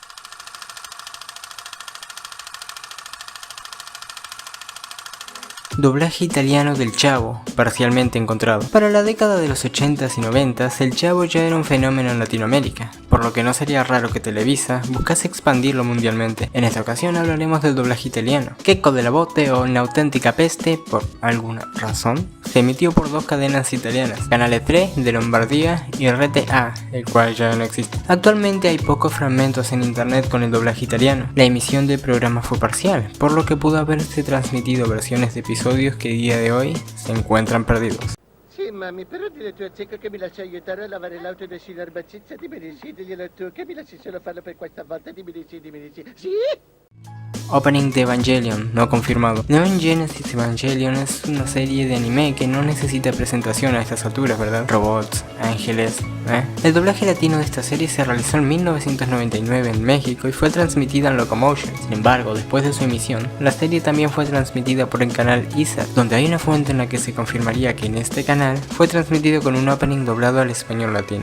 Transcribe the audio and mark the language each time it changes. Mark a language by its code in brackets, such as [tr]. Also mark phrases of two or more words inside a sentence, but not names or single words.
[es] Doblaje italiano del Chavo, parcialmente encontrado. Para la década de los 80s y 90s, el Chavo ya era un fenómeno en Latinoamérica, por lo que no sería raro que Televisa buscase expandirlo mundialmente. En esta ocasión hablaremos del doblaje italiano. Checco della Botte o Una auténtica peste, por alguna razón, se emitió por 2 cadenas italianas, Canale 3 de Lombardía y Rete A, el cual ya no existe. Actualmente hay pocos fragmentos en internet con el doblaje italiano. La emisión del programa fue parcial, por lo que pudo haberse transmitido versiones de episodios que día de hoy se encuentran perdidos. [it] Sì, mami, però dile a tua zecca che mi lascia aiutare a lavare l'auto del signor Baccizza, dimmi di sì, diglielo tu, che mi lasci solo farlo per questa volta, dimmi di sì, sì? [es] Opening de Evangelion, no confirmado. Neon Genesis Evangelion es una serie de anime que no necesita presentación a estas alturas, ¿verdad? Robots, ángeles, El doblaje latino de esta serie se realizó en 1999 en México y fue transmitida en Locomotion. Sin embargo, después de su emisión, la serie también fue transmitida por el canal ISAT, donde hay una fuente en la que se confirmaría que en este canal fue transmitido con un opening doblado al español latino.